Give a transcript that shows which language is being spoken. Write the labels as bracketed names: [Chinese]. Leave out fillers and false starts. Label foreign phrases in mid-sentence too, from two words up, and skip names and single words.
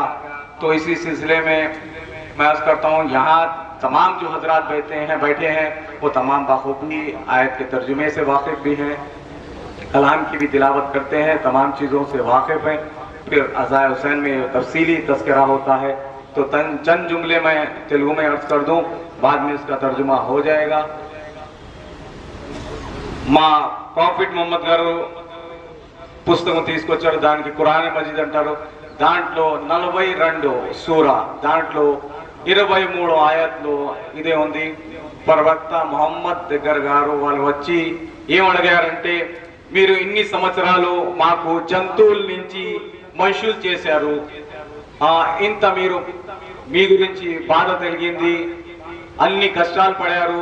[Urdu] تو اسی سلسلے میں میں عرض کرتا ہوں، یہاں تمام جو حضرات بیٹھے ہیں وہ تمام بخوبی آیت کے ترجمے سے واقف بھی ہیں، کلام کی بھی تلاوت کرتے ہیں، تمام چیزوں سے واقف ہیں۔ پھر عزائے حسین میں تفصیلی تذکرہ ہوتا ہے، تو چند جملے میں تیلگو میں عرض کر دوں، بعد میں اس کا ترجمہ ہو جائے گا۔ [Telugu] మా ప్రాఫిట్ మొహమ్మద్ గారు పుస్తకం తీసుకొచ్చారు, దానికి ఖురాన్ మజీద్ అంటారు, దాంట్లో 42 సూరా, దాంట్లో 23 ఆయత్లు ఇదే ఉంది। ప్రవక్త మొహమ్మద్ దగ్గర గారు వాళ్ళు వచ్చి ఏమడిగారంటే, మీరు ఇన్ని సంవత్సరాలు మాకు జంతువుల నుంచి మనుషులు చేశారు, ఇంత మీరు మీ గురించి బాధ కలిగింది, అన్ని కష్టాలు పడారు.